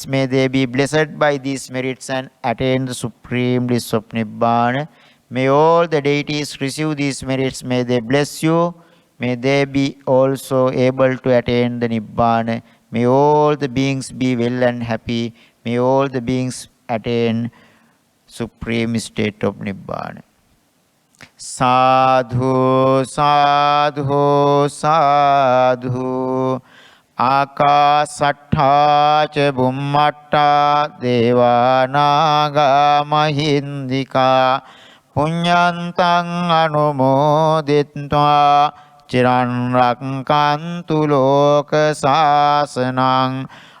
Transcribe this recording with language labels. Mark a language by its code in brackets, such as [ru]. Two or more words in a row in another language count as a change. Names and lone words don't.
[en] May they be blessed by these merits and attain the supreme bliss of Nibbana. May all the deities receive these merits. May they bless you. May they be also able to attain the Nibbana. May all the beings be well and happy. May all the beings attain supreme state of Nibbana. [pi] Sadhu, sadhu, sadhu. Akasattha ca bummatta devanaga mahindika punyantang anumoditva chiran rakkantu loka sasanang.